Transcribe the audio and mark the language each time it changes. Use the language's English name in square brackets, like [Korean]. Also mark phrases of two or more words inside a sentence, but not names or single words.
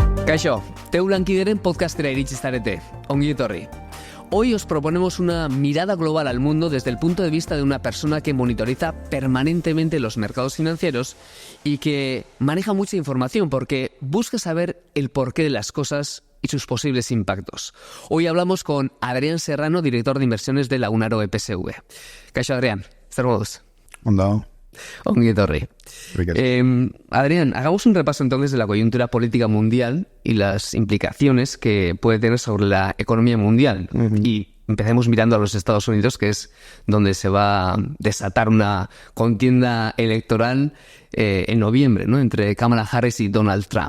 [Basque] Kaixo, Teulan-kideren podcastera iritsi zarete. Ongi etorri. [Spanish] Hoy os proponemos una mirada global al mundo desde el punto de vista de una persona que monitoriza permanentemente los mercados financieros y que maneja mucha información porque busca saber el porqué de las cosas y sus posibles impactos. Hoy hablamos con Adrián Serrano, director de inversiones de Lagunaro EPSV. [Basque] Kaixo, Adrián, zer moduz? Ondo. Ongi etorri. [Spanish] Adrián, hagamos un repaso entonces de la coyuntura política mundial y las implicaciones que puede tener sobre la economía mundial. Y empecemos mirando a los Estados Unidos, que es donde se va a desatar una contienda electoral en noviembre, ¿no?, entre Kamala Harris y Donald Trump.